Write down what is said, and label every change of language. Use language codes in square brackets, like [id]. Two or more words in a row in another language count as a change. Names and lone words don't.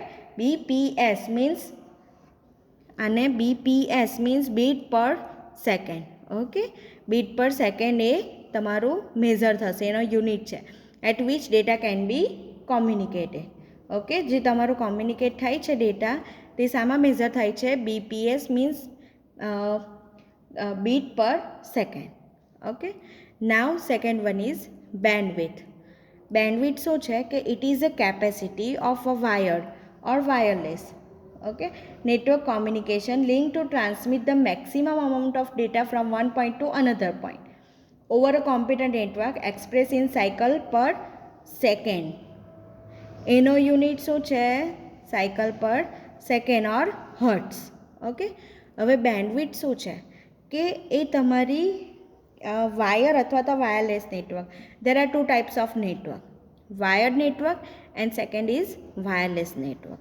[en] BPS means અને BPS means bit per second. [gu] ઓકે, [en] bit per second [gu] એ તમારું મેઝર થશે, એનો યુનિટ છે. [en] At which data can be communicated. [gu] ઓકે, જે તમારું કોમ્યુનિકેટ થાય છે ડેટા તે શામાં મેઝર થાય છે? [en] BPS means beat per second. Okay, now second one is bandwidth. Bandwidth [gu] શું છે કે [en] it is a capacity of a wired or wireless, okay, network communication linked to transmit the maximum amount of data from one point to another point over a computer network expressed in cycle per second. [gu] એનો યુનિટ શું છે? [en] cycle per second or hertz. [gu] ઓકે, હવે બેન્ડવિડ્થ શું છે કે એ તમારી વાયર અથવા તો [en] wireless network. There are 2 types of network, wired network and second is wireless network.